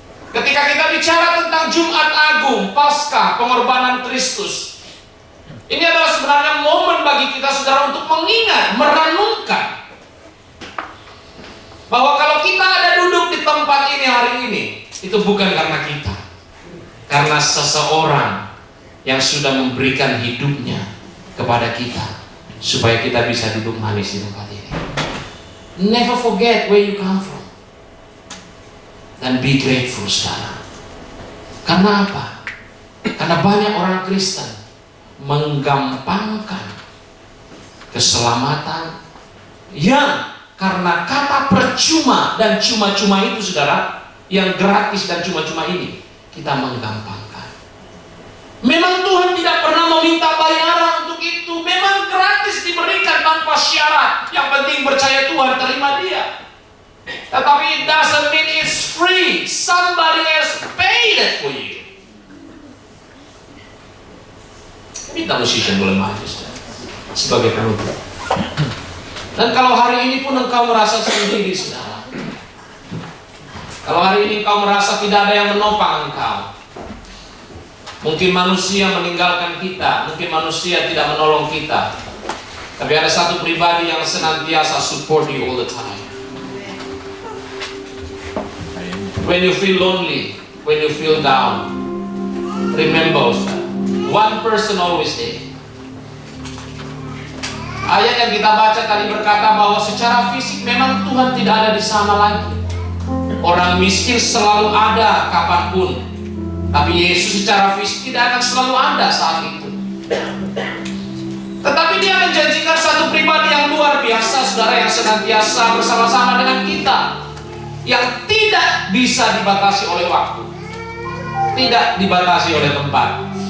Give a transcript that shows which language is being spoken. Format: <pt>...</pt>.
<id>Ketika kita bicara tentang Jumat Agung, Paskah, pengorbanan Kristus, ini adalah sebenarnya momen bagi kita saudara untuk mengingat, merenungkan bahwa kalau kita ada duduk di tempat ini hari ini, itu bukan karena kita, karena seseorang yang sudah memberikan hidupnya kepada kita supaya kita bisa duduk manis di tempat ini.</id> <en>Never forget where you come from.</en> <id>Dan</id> <en>be grateful</en> <id>saudara. Karena apa? Karena banyak orang Kristen menggampangkan keselamatan yang karena kata percuma dan cuma-cuma itu saudara, yang gratis dan cuma-cuma ini, kita menggampangkan. Memang Tuhan tidak pernah meminta bayaran untuk itu. Memang gratis diberikan tanpa syarat. Yang penting percaya Tuhan, terima Dia. Tetapi</id> <en>it doesn't mean it's free. Somebody else paid it for you.</en> <id>Minta musician boleh maju sebagai penutup. Dan kalau hari ini pun engkau merasa sendiri saudara, kalau hari ini engkau merasa tidak ada yang menopang engkau, mungkin manusia meninggalkan kita, mungkin manusia tidak menolong kita, tapi ada satu pribadi yang senantiasa</id> <en>support you all the time. When you feel lonely, when you feel down, remember one person always there.</en> <id>Ayat yang kita baca tadi berkata bahwa secara fisik memang Tuhan tidak ada di sana lagi. Orang miskin selalu ada kapanpun, tapi Yesus secara fisik tidak akan selalu ada saat itu. Tetapi Dia menjanjikan satu pribadi yang luar biasa saudara, yang senantiasa bersama-sama dengan kita, yang tidak bisa dibatasi oleh waktu, tidak dibatasi oleh tempat.</id>